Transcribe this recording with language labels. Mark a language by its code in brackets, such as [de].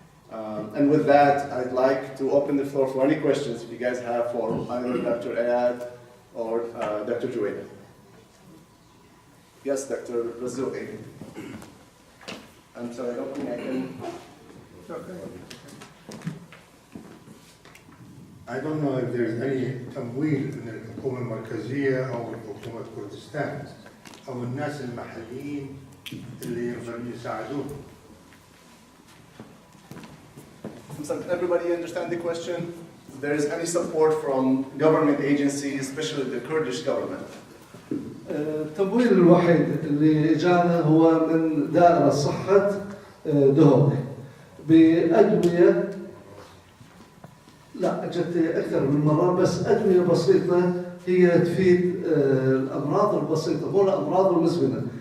[en] And with that, I'd like to open the floor for any questions if you guys have for either Dr. Ayad or Dr. Juwaida. Yes, Dr. Razouki. I'm sorry, I don't think I can. I don't know if there's any [ar] تمويل من الحكومة المركزية أو حكومة كردستان أو الناس المحليين اللي يقدروا يساعدون. [en] Everybody understand the question? If there is any support from government agencies, especially the Kurdish government? [ar] التمويل الوحيد اللي جانا هو من دائرة صحة دهوك بأدوية. لا أجت أكثر من مرة، بس أدوية بسيطة هي تفيد الأمراض البسيطة مو الأمراض المزمنة.